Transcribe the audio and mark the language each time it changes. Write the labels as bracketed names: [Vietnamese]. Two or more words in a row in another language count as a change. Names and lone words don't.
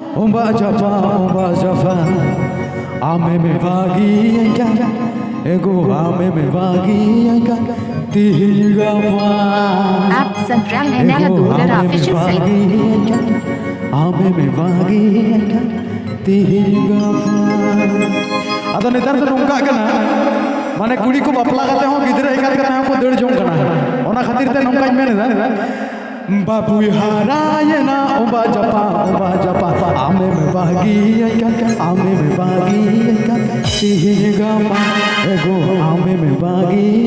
[Santali] umba japa ame me bagi anga ego ame me bagi anga tiga pa [Hindi] आप सुन रहे हैं नहदुल्लर [English] official site [Santali] ame me bagi anga tiga pa ado netar to nongka kana mane kuri ko bapla kate ho gidra egat kate ho ko deur jong kana ona khatir te nongkañ meneda babu harayena umba japa ame me bagi ame me bagi tiga pa ego ame me bagi